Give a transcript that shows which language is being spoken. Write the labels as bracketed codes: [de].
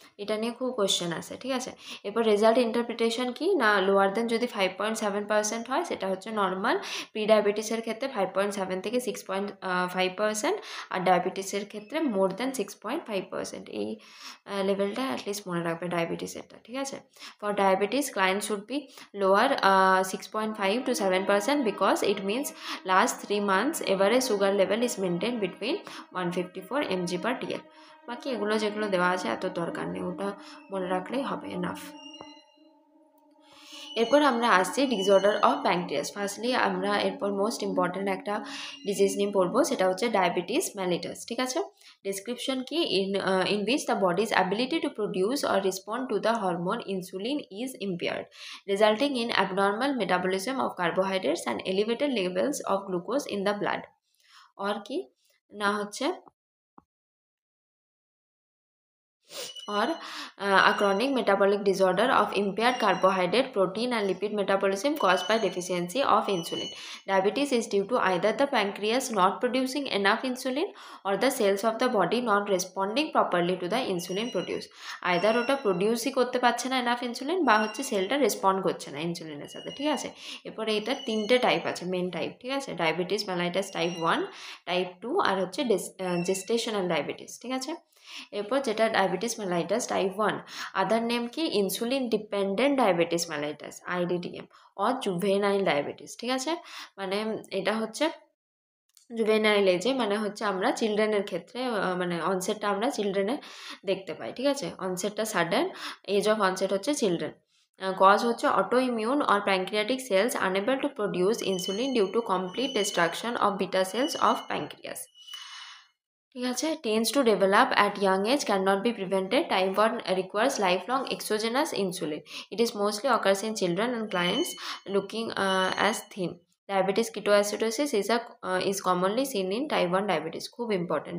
[bn] এটা নিয়ে খুব কোশ্চেন আসে, ঠিক আছে। এরপর রেজাল্ট ইন্টারপ্রিটেশন কি না, লোয়ার দেন যদি 5.7% হয় সেটা হচ্ছে নর্মাল, প্রি ডায়াবেটিসের ক্ষেত্রে 5.7 থেকে 6.5%, আর ডায়াবেটিসের ক্ষেত্রে মোর দেন 6.5%। এই লেভেলটা অ্যাটলিস্ট মনে রাখবে ডায়াবেটিসেরটা, ঠিক আছে। [en] For diabetes client should be lower 6.5 to 7%, because it means last 3 months average sugar level is maintained between 154 mg/dl। [bn] বাকি এগুলো যেগুলো দেওয়া আছে এত দরকার নেই, ওটা মনে রাখলেই হবে, এনাফ। এরপর আমরা আসছি ডিসঅর্ডার অফ প্যাঙ্ক্রিয়াস। ফার্স্টলি আমরা এরপর মোস্ট ইম্পর্ট্যান্ট একটা ডিজিজ নিয়ে পড়বো, সেটা হচ্ছে ডায়াবেটিস মেলিটাস, ঠিক আছে। [en] Description কি, in which the body's ability to produce or respond to the hormone insulin is impaired, resulting in abnormal metabolism of carbohydrates and elevated levels of glucose in the blood। [bn] और কি না হচ্ছে [en] or a chronic metabolic disorder of impaired carbohydrate, protein and lipid metabolism caused by deficiency of insulin. Diabetes is due to either the pancreas not producing enough insulin or the cells of the body not responding properly to the insulin produced. [bn] Either ওটা প্রডিউসই করতে পারছে না enough insulin, বা হচ্ছে সেলটা respond করছে না ইনসুলিনের সাথে, ঠিক আছে। এরপরে এটা 3টে টাইপ আছে, মেন টাইপ, ঠিক আছে। ডায়াবেটিস মেলাইটাস টাইপ 1, টাইপ 2 আর হচ্ছে জেস্টেশনাল ডায়াবেটিস, ঠিক আছে। এরপর যেটা ডায়াবেটিস মেলাইটাস টাইপ 1, আদার নেম কি insulin dependent diabetes mellitus IDDM, or juvenile diabetes, ঠিক আছে। মানে এটা হচ্ছে জুভেনাইল এজে, মানে হচ্ছে আমরা চিলড্রেনের ক্ষেত্রে মানে অনসেটটা আমরা চিলড্রেনে দেখতে পাই, ঠিক আছে। [en] অনসেটটা sudden, age of onset হচ্ছে children. Cause হচ্ছে autoimmune or pancreatic cells unable to produce insulin due to complete destruction of beta cells of pancreas, [bn] ঠিক আছে। [en] Tends to develop at young age, can not be prevented, type 1 requires lifelong exogenous insulin, it is mostly occurs in children and clients looking as thin. Diabetes ketoacidosis is commonly seen in type 1 diabetes, [bn] খুব important.